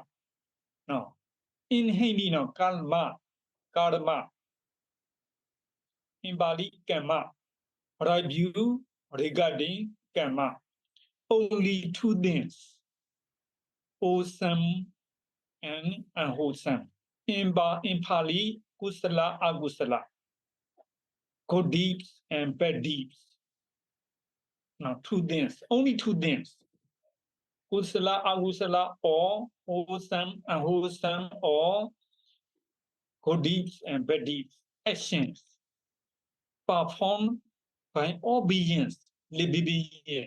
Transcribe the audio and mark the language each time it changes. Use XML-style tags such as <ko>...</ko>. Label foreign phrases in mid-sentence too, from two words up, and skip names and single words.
<en>No. In Hindi, no, karma. In Bali, karma. Right view regarding karma. Only two things, wholesome and unwholesome. In Pali,</en> <pi>kusala, agusala,</pi> <en>good deeds and bad deeds. Now, two things, only two things.</en> <pi>Kusala, agusala,</pi> <en>or wholesome, unwholesome, or good deeds and bad deeds. Actions performed by all beings, living beings.</en>